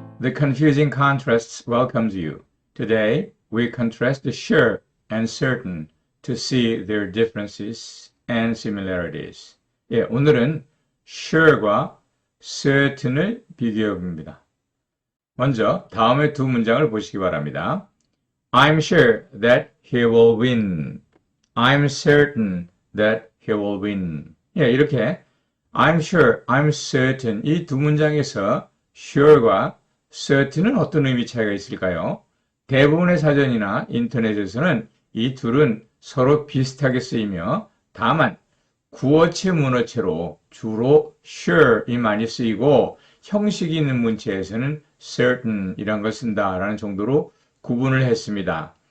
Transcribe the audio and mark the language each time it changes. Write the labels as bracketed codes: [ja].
[en] The Confusing Contrasts welcomes you. Today, we contrast the sure and certain to see their differences and similarities. [ko] 예, 오늘은 sure과 certain을 비교해 봅니다. 먼저 다음의 두 문장을 보시기 바랍니다. [en] I'm sure that he will win. I'm certain that he will win. [ko] 예, 이렇게 I'm sure, I'm certain 이 두 문장에서 sure과 certain은 어떤 의미 차이가 있을까요? 대부분의 사전이나 인터넷에서는 이 둘은 서로 비슷하게 쓰이며 다만 구어체 문어체로 주로 sure이 많이 쓰이고 형식이 있는 문체에서는 certain이란 걸 쓴다라는 정도로 구분을 했습니다.